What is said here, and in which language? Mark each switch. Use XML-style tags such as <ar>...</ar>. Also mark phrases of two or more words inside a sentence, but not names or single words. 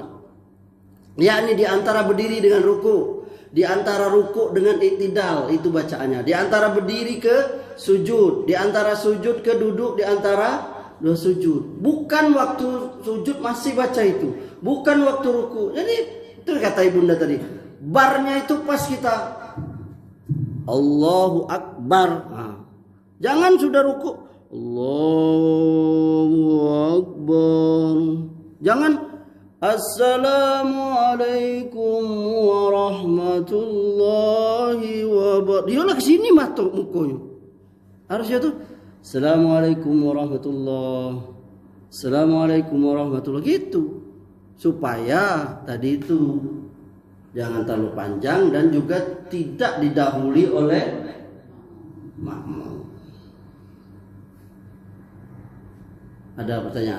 <id>Yakni di antara berdiri dengan ruku, di antara ruku dengan iktidal itu bacaannya. Di antara berdiri ke sujud, di antara sujud ke duduk, di antara dua sujud. Bukan waktu sujud masih baca itu, bukan waktu ruku. Jadi itu kata ibunda tadi. Barnya itu pas kita</id> <ar>الله أكبر.</ar> <id>Nah, jangan sudah ruku</id> <ar>الله أكبر. Jangan السلام عليكم ورحمة الله وبركاته.</ar> <id>Dia lah kesini matuk mukanya. Harusnya tuh</id> <ar>السلام عليكم ورحمة الله. السلام عليكم ورحمة الله gitu.</ar> <id>Supaya tadi itu jangan terlalu panjang dan juga tidak didahului oleh makmum. Ada pertanyaan?</id>